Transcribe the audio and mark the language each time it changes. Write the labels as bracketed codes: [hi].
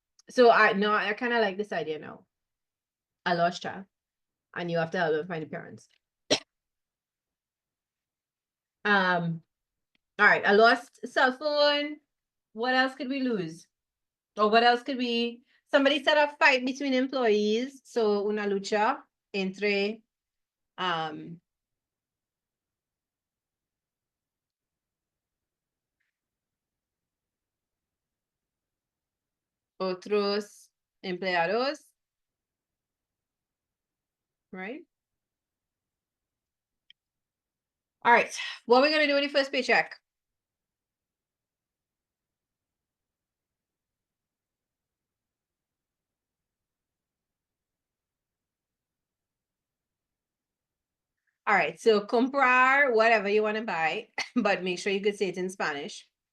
[en] So I kind of like this idea now. A lost child, and you have to help them find the parents. All right, a lost cell phone. What else could we lose? Or what else could we? Somebody set a fight between employees. [es] So una lucha entre otros empleados, right? [en] All right, what are we gonna do with the first paycheck? All right, so comprar whatever you want to buy, but make sure you could say it in Spanish.